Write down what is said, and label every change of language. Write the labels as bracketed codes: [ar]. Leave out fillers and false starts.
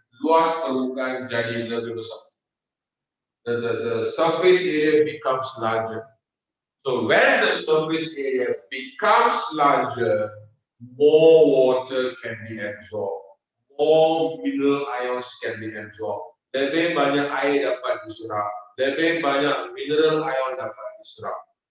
[ms] Luas permukaan jadi lebih besar. [en] The surface area becomes larger. So when the surface area becomes larger, more water can be absorbed, more mineral ions can be absorbed. [ms] Lebih banyak air dapat diserap, lebih banyak mineral ion dapat diserap.